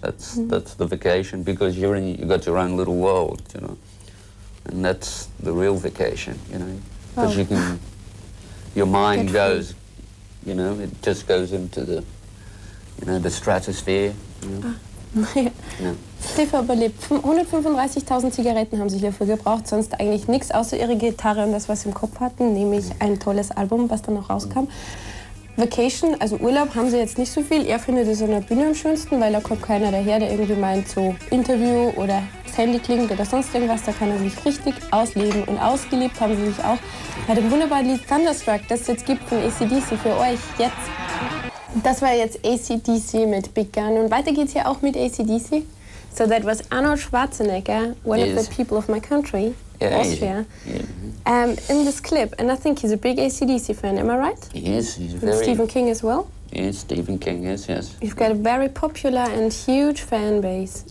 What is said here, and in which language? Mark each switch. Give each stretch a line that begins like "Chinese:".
English: That's the vacation, because you got your own little world, you know. And that's the real vacation, you know, because you can. Your mind goes, you know, it just goes into the, you know, the stratosphere. You know?
German: Ja. Steve überlebt. 135.000 Zigaretten haben sie hierfür gebraucht, sonst eigentlich nichts außer ihre Gitarre und das, was sie im Kopf hatten, nämlich ein tolles Album, was dann noch rauskam. Vacation, also Urlaub, haben sie jetzt nicht so viel. Er findet es an der Bühne am schönsten, weil da kommt keiner daher, der irgendwie meint, so Interview oder das Handy klingelt oder sonst irgendwas. Da kann er sich richtig ausleben. Und ausgelebt haben sie sich auch bei dem wunderbaren Lied Thunderstruck, das es jetzt gibt von AC/DC für euch jetzt. Das war jetzt AC/DC mit Big Gun. Und weiter geht's hier auch mit AC/DC.
English: So that was Arnold Schwarzenegger, one of the people of my country, Austria. In this clip, and I think he's a big AC/DC fan, am I right? He is. He's And very... Stephen King as well? Yes, Stephen King is, yes. You've got a very popular and huge fan base.